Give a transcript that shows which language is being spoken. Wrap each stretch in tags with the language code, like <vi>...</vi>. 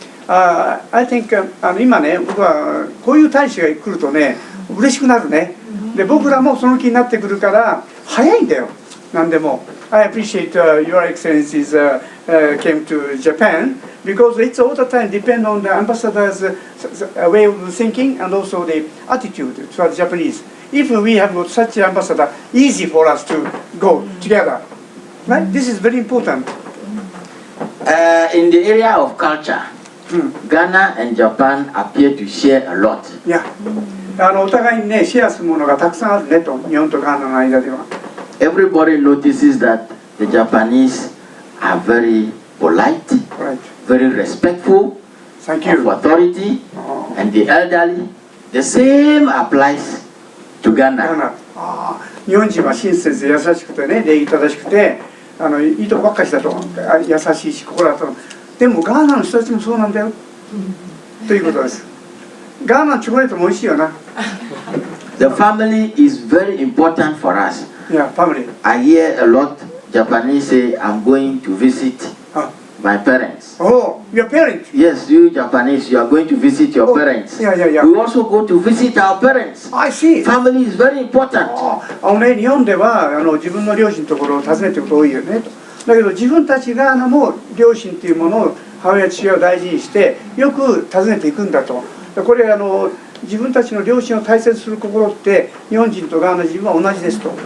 <en>I think</en> <ja>今ね、僕はこういう大使が来るとね、嬉しくなるね。で僕らもその気になってくるから早いんだよ、何でも。</ja> <en>I appreciate your excellencies came to Japan because it's all the time depend on the ambassador's way of thinking and also the attitude towards Japanese. If we have got such an ambassador, easy for us to go together. Right? This is very important. In the area of culture, Ghana and Japan appear to share a lot. Yeah.</en> <ja>お互いにね、シェアするものがたくさんあるねと、日本とガーナの間では。</ja> <en>Everybody notices that the Japanese are very polite, very respectful of authority and the elderly. The same applies to Ghana.</en> <ja>日本人は親切で優しくてね、礼儀正しくて、いいとこばっかりだと、優しいし心だと。でもガーナの人たちもそうなんだよ、ということです。ガーナのチョコレートも美味しいよな。</ja> <en>The family is very important for us. Yeah, family. I hear a lot Japanese say, I'm going to visit my parents. Oh, your parents? Yes, you Japanese, you are going to visit your parents. Yeah. We also go to visit our parents. I see. Family is very important.</en> <ja>日本では自分の両親のところを訪ねてること多いよねと。だけど自分たちがも両親というものを母親父親を大事にしてよく訪ねていくんだと。これ自分たちの両親を大切にする心って日本人とガーナ人は同じですと。</ja>